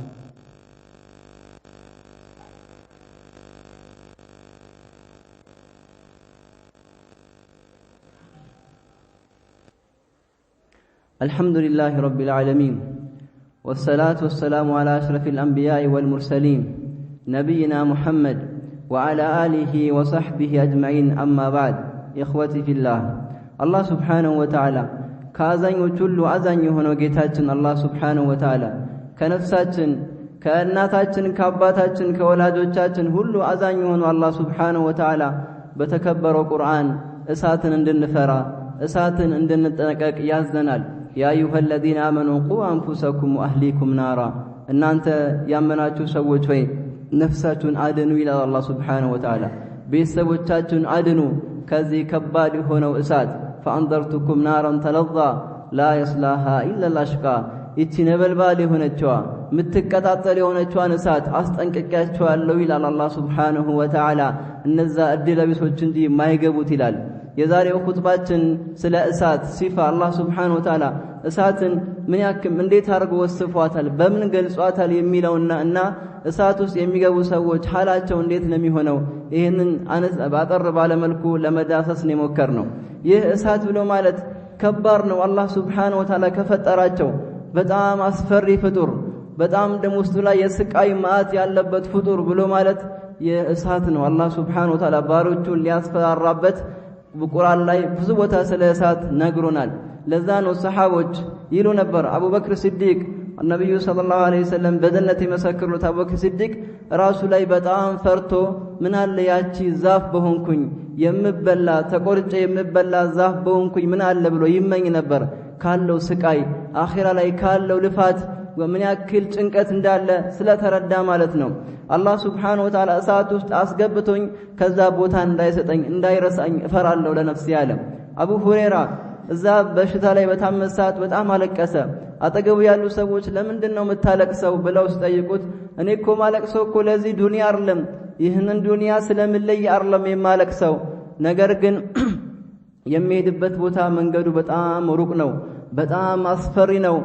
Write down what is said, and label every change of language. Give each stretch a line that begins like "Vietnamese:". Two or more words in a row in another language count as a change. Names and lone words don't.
Arabic: الحمد لله رب العالمين، والصلاة والسلام على أشرف الأنبياء والمرسلين نبينا محمد وعلى آله وصحبه أجمعين. أما بعد، إخوتي في الله، الله سبحانه وتعالى
Amharic: كأزانيوች ሁሉ አዛኝ የሆነው ጌታችን አላህ
Arabic: سبحانه وتعالى
Amharic: ከነፍሳችን ከእናታችን ከአባታችን ከወላጆቻችን ሁሉ አዛኝ የሆነው አላህ
Arabic: سبحانه وتعالى
Amharic: በተከበረው ቁርአን እሳትን እንድንፈራ እሳትን እንድንጠነቀቅ ያዘናል።
Arabic: يا أيها الذين آمنوا قوا أنفسكم وأهليكم نارا፣
Amharic: እናንተ ያመናችሁ ሰዎች ሆይ ነፍሳችሁን አድኑ ይላል አላህ
Arabic: سبحانه وتعالى።
Amharic: ቤተሰቦቻችሁን አድኑ ከዚህ ከባድ የሆነው እሳት።
Arabic: فأنذرتكم نارا تلظى لا يصلاها إلا الأشقى፣
Amharic: ይቺ ነበልባል የሆነችዋ ምትቀጣጠል የሆነችዋን እሳት አስጠንቅቄያችኋለሁ ይላል አላህ
Arabic: سبحانه وتعالى።
Amharic: እነዛ እድለቢሶች እንጂ የማይገቡት ይላል። የዛሬው ኹጥባችን ስለ እሳት ሲፋ አላህ
Arabic: سبحانه وتعالى
Amharic: እሳትን ምን ያክል እንዴት አድርጎ ወስፏታል በምን ገልጿታል የሚለውና እሳት ውስጥ የሚገቡ ሰዎች ሐላቸው እንዴት ነው የሚሆነው ይሄንን ባጠር ባለ መልኩ ለመዳሰስ ነው የሞከርነው። ይህ እሳት ብሎ ማለት ከባድ ነው። አላህ
Arabic: سبحانه وتعالى
Amharic: ከፈጠራቸው በጣም አስፈሪ ፍጡር፣ በጣም ደም ውስጡ ላይ የስቃይ ማዕት ያለበት ፍጡር ብሎ ማለት የእሳት ነው። አላህ
Arabic: سبحانه وتعالى
Amharic: ባሮቹን ሊያስፈራራበት በቁርአን ላይ ብዙ ቦታ ስለ እሳት ነግሮናል። ለዛ ነው ሰሃቦች ይሉ ነበር አቡበክር ሲዲቅ ነብዩ
Arabic: صلى الله عليه وسلم
Amharic: በጀነት የመሰከሩት አቡበክር ሲዲቅ ራሱ ላይ በጣም ፈርቶ ምን አለ ያቺ ዛፍ በሆንኩኝ የምበላ ተቆርጬ የምበላ ዛፍ በሆንኩኝ ምን አለ ብሎ ይመኝ ነበር። ካለው ስቃይ አኺራ ላይ ካለው ልፋት ወምን ያክል ጭንቀት እንዳለ ስለተረዳ ማለት ነው። አላህ
Arabic: سبحانه وتعالى
Amharic: እሳት ውስጥ አስገብቶኝ ከዛ ቦታ እንዳይሰጠኝ እንዳይረሳኝ እፈራለሁ ለነፍሴ ያለ አቡ ሁረይራ እዛ በሽታ ላይ በታመሳት በጣም አለቀሰ። አጠገቡ ያሉ ሰዎች ለምንድነው የምታለቅሰው ብለው ሲጠይቁት እኔ እኮ ማለቅሰው እኮ ለዚህ ዱንያ አይደለም፣ ይህንን ዱንያ ስለምለይ አይደለም የማለቅሰው፣ ነገር ግን የሚሄድበት ቦታ መንገዱ በጣም ሩቅ ነው፣ በጣም አስፈሪ ነው።